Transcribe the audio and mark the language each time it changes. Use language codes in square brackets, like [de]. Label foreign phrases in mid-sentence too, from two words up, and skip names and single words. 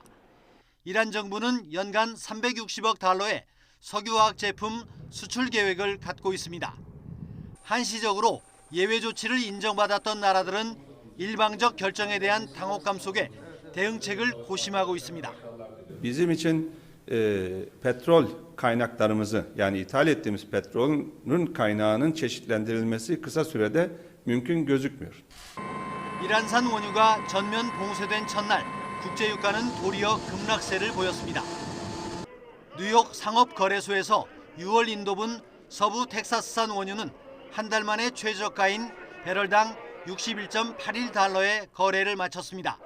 [ko] 이란 정부는 연간 360억 달러의 석유화학 제품 수출 계획을 갖고 있습니다. 한시적으로 예외 조치를 인정받았던 나라들은 일방적 결정에 대한 당혹감 속에 대응책을 고심하고 있습니다. [tr] Bizim için petrol kaynaklarımızı yani ithal ettiğimiz petrolün kaynağının çeşitlendirilmesi kısa sürede mümkün gözükmüyor. [ko] 이란산 원유가 전면 봉쇄된 첫날 국제유가는 도리어 급락세를 보였습니다. 뉴욕 상업거래소에서 6월 인도분 서부 텍사스산 원유는 한 달 만에 최저가인 배럴당 61.81달러에 거래를 마쳤습니다.